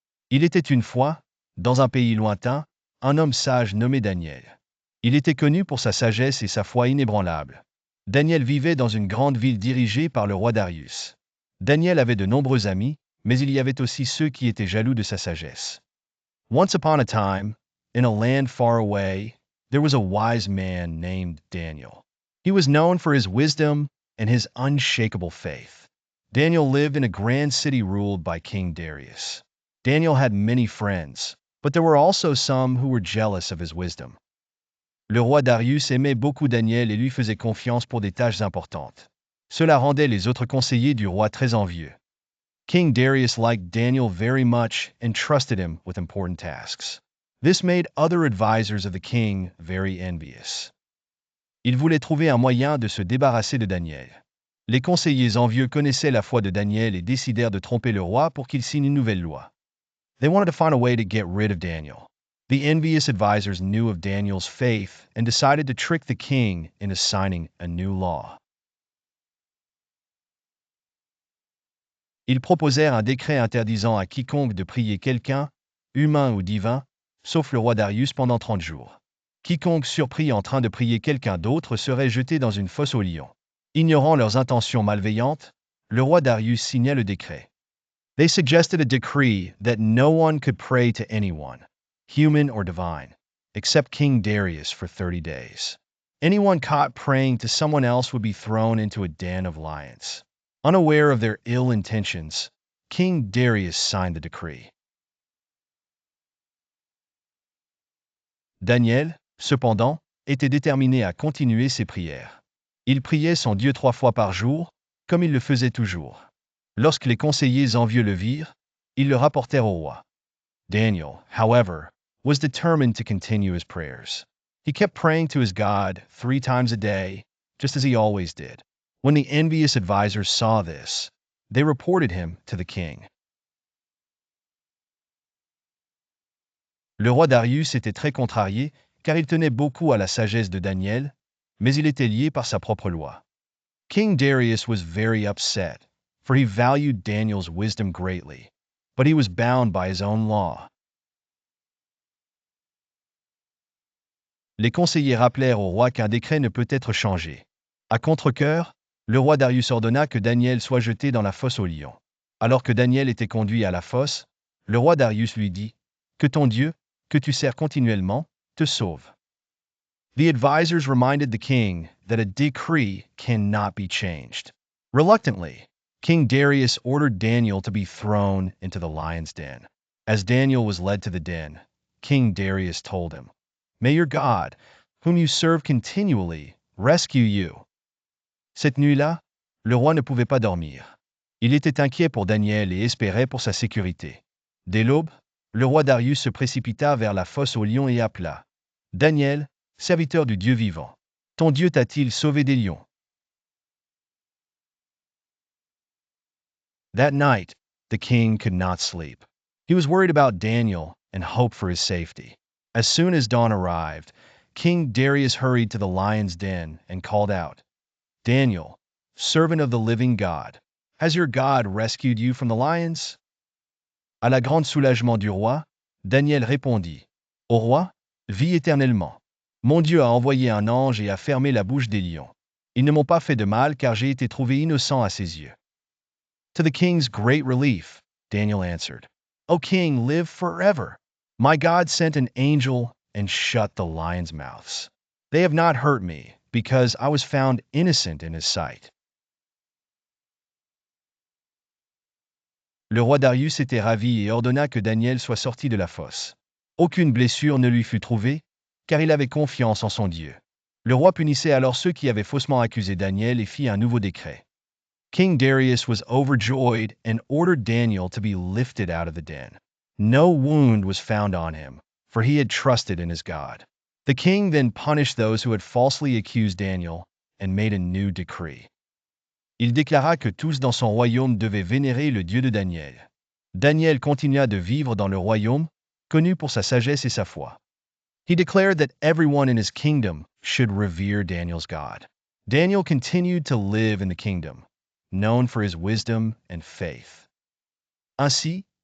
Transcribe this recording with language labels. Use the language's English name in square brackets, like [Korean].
[French] Il était une fois, dans un pays lointain, un homme sage nommé Daniel. Il était connu pour sa sagesse et sa foi inébranlable. Daniel vivait dans une grande ville dirigée par le roi Darius. Daniel avait de nombreux amis, mais il y avait aussi ceux qui étaient jaloux de sa sagesse. [English] Once upon a time, in a land far away, there was a wise man named Daniel. He was known for his wisdom and his unshakable faith. Daniel lived in a grand city ruled by King Darius. Daniel had many friends, but there were also some who were jealous of his wisdom. [French] Le roi Darius aimait beaucoup Daniel et lui faisait confiance pour des tâches importantes. Cela rendait les autres conseillers du roi très envieux. [English] King Darius liked Daniel very much and trusted him with important tasks. This made other advisors of the king very envious. [French] Il voulait trouver un moyen de se débarrasser de Daniel. Les conseillers envieux connaissaient la foi de Daniel et décidèrent de tromper le roi pour qu'il signe une nouvelle loi. [English] They wanted to find a way to get rid of Daniel. The envious advisors knew of Daniel's faith and decided to trick the king into signing a new law. [French] Ils proposèrent un décret interdisant à quiconque de prier quelqu'un, humain ou divin, sauf le roi Darius pendant 30 jours. Quiconque surpris en train de prier quelqu'un d'autre serait jeté dans une fosse aux lions. Ignorant leurs intentions malveillantes, le roi Darius signa le décret. [English] They suggested a decree that no one could pray to anyone, human or divine, except King Darius for 30 days. Anyone caught praying to someone else would be thrown into a den of lions. Unaware of their ill intentions, King Darius signed the decree. [French] Daniel, cependant, était déterminé à continuer ses prières. Il priait son Dieu 3 fois par jour, comme il le faisait toujours. Lorsque les conseillers envieux le virent, ils le rapportèrent au roi. [English] Daniel, however, was determined to continue his prayers. He kept praying to his God 3 times a day, just as he always did. When the envious advisors saw this, they reported him to the king. [French] Le roi Darius était très contrarié, car il tenait beaucoup à la sagesse de Daniel, mais il était lié par sa propre loi. [English] King Darius was very upset, for he valued Daniel's wisdom greatly, but he was bound by his own law. [French] Les conseillers rappelèrent au roi qu'un décret ne peut être changé. À contre-cœur, le roi Darius ordonna que Daniel soit jeté dans la fosse aux lions. Alors que Daniel était conduit à la fosse, le roi Darius lui dit, « Que ton Dieu, que tu sers continuellement, te sauve. » [English] The advisors reminded the king that a decree cannot be changed. Reluctantly, King Darius ordered Daniel to be thrown into the lion's den. As Daniel was led to the den, King Darius told him, May your God, whom you serve continually, rescue you. [French] Cette nuit-là, le roi ne pouvait pas dormir. Il était inquiet pour Daniel et espérait pour sa sécurité. Dès l'aube, le roi Darius se précipita vers la fosse aux lions et appela « Daniel, serviteur du Dieu vivant, ton Dieu t'a-t-il sauvé des lions ?» [English] That night, the king could not sleep. He was worried about Daniel and hoped for his safety. As soon as dawn arrived, King Darius hurried to the lion's den and called out, Daniel, servant of the living God, has your God rescued you from the lions? [French] À la grande soulagement du roi, Daniel répondit, Au roi, vis éternellement. Mon Dieu a envoyé un ange et a fermé la bouche des lions. Ils ne m'ont pas fait de mal car j'ai été trouvé innocent à ses yeux. [English] To the king's great relief, Daniel answered, O king, live forever. My God sent an angel and shut the lions' mouths. They have not hurt me, because I was found innocent in his sight. [French] Le roi Darius était ravi et ordonna que Daniel soit sorti de la fosse. Aucune blessure ne lui fut trouvée, car il avait confiance en son Dieu. Le roi punissait alors ceux qui avaient faussement accusé Daniel et fit un nouveau décret. [English] King Darius was overjoyed and ordered Daniel to be lifted out of the den. No wound was found on him, for he had trusted in his God. The king then punished those who had falsely accused Daniel and made a new decree. [French] Il déclara que tous dans son royaume devaient vénérer le Dieu de Daniel. Daniel continua de vivre dans le royaume, connu pour sa sagesse et sa foi. [English] He declared that everyone in his kingdom should revere Daniel's God. Daniel continued to live in the kingdom, known for his wisdom and faith. [French] Ainsi,